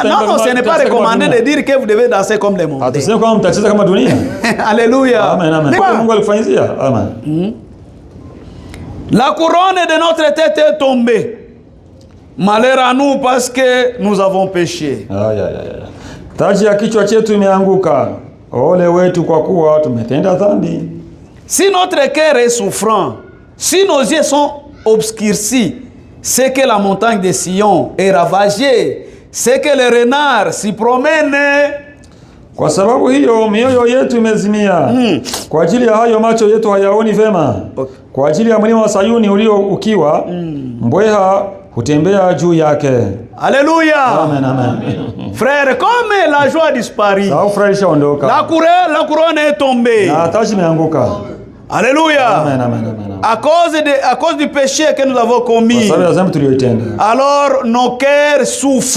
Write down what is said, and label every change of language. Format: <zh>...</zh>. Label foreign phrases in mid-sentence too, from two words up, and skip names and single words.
<fr>Non, ce n'est pas recommandé de dire que vous devez danser comme des mondains. Alléluia. Amen, amen. La couronne de notre tête est tombée. Malheur à nous parce que nous avons péché.</fr> <sw>Taji ya kichwa chetu imeanguka. Ole wetu kwa kuwa tumetenda dhambi.</sw> <fr>Si notre cœur est souffrant, si nos yeux sont obscurcis, c'est que la montagne de Sion est ravagée, c'est que les renards s'y promènent.</fr> <sw>Kwa sababu hiyo mioyo yetu imezimia. Kwa ajili ya hayo macho yetu hayaoni vema. Kwa ajili ya mlima wa Sayuni ulio ukiwa, mbweha hutembea juu yake.</sw> <fr>Alléluia. Amen, amen. Frère, comme la joie a disparu, la couronne est tombée. Alléluia. Amen, amen, amen. À cause du péché que nous avons commis, alors nos cœurs souffrent.</fr>